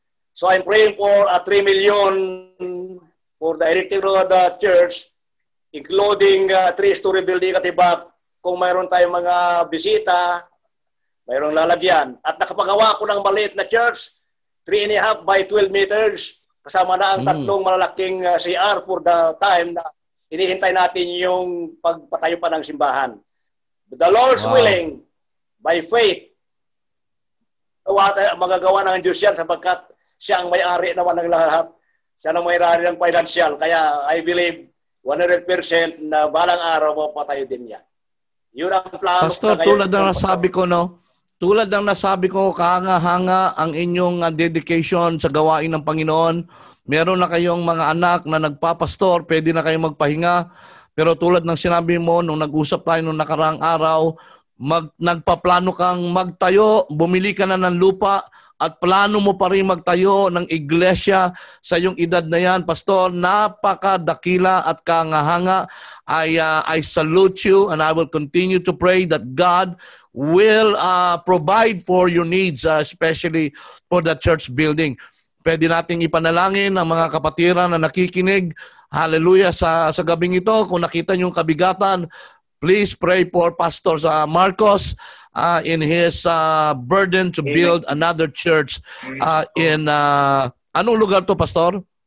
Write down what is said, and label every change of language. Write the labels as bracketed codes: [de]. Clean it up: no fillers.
[en] So I'm praying for 3 million for the erecting of the church, including 3-story building Katibak. [tl] Kung mayroon tayong mga bisita, mayroong lalagyan. At nakapagawa ko ng maliit na church, 3.5 by 12 meters, kasama na ang tatlong malalaking CR [en] for the time [tl] na inihintay natin yung pagpatayo pa ng simbahan. [en] But the Lord's willing, by faith, [tl] magagawa ng Diyos yan sapagkat siya ang may-ari naman ng lahat. Siya ang may-ari ng financial. Kaya [en] I believe 100% [tl] na balang araw mapatayo din yan. Yun ang plano. Pastor, tulad ng nasabi ko, no? Tulad ng nasabi ko, kahanga-hanga ang inyong dedication sa gawain ng Panginoon. Meron na kayong mga anak na nagpapastor, pwede na kayong magpahinga. Pero tulad ng sinabi mo, nung nag-usap tayo nung nakaraang araw, nagpaplano kang magtayo, bumili ka na ng lupa, at plano mo pa rin magtayo ng iglesia sa iyong edad na yan. Pastor, napakadakila at kangahanga. [en] I salute you, and I will continue to pray that God will provide for your needs, especially for the church building. [tl] Pwede nating ipanalangin ang mga kapatiran na nakikinig. [en] Hallelujah [tl] sa gabing ito. Kung nakita niyo yung kabigatan, [en] please pray for Pastor Marcos in his burden to build another church in [tl] anong lugar to, [en] Pastor?